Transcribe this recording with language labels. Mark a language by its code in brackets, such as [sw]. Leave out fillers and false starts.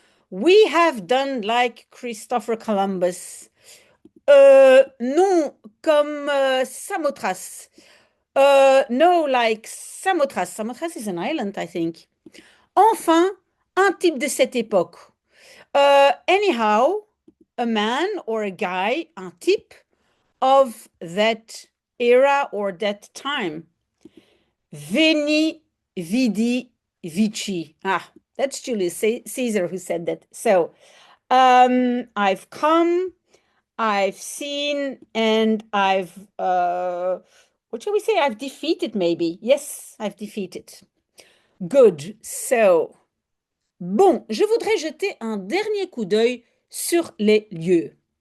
[en] We have done like Christopher Columbus. [fr] Non, comme Samothrace. [en] No, like Samothrace. Samothrace is an island, I think. [fr] Enfin, un type de cette époque. [en] Anyhow, a man or a guy, un type of that era or that time. [la] Veni, vidi, vici. [en] That's Julius Caesar who said that. So, I've come, I've seen, and what shall we say? I've defeated, maybe. Yes, I've defeated. Good. [fr] So, bon, je voudrais jeter un dernier coup d'œil sur les lieux.